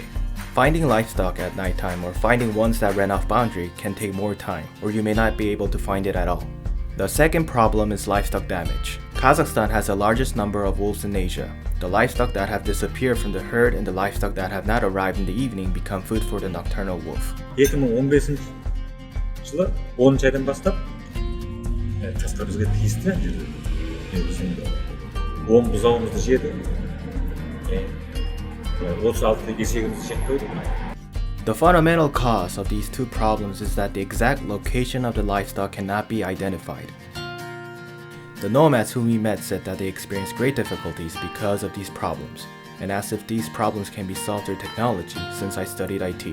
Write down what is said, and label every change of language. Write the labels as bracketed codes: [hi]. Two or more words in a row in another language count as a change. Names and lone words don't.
[en] Finding livestock at nighttime or finding ones that ran off boundary can take more time, or you may not be able to find it at all. The second problem is livestock damage. Kazakhstan has the largest number of wolves in Asia. The livestock that have disappeared from the herd and the livestock that have not arrived in the evening become food for the nocturnal wolf. [kk] 2015 жылы 10 айдан бастап жасқа бізге тиісті біздің 10 бұзауымызды жеді. 36 есегімізді жеп қойды. [en] The fundamental cause of these two problems is that the exact location of the livestock cannot be identified. The nomads whom we met said that they experienced great difficulties because of these problems, and asked if these problems can be solved through technology since I studied IT.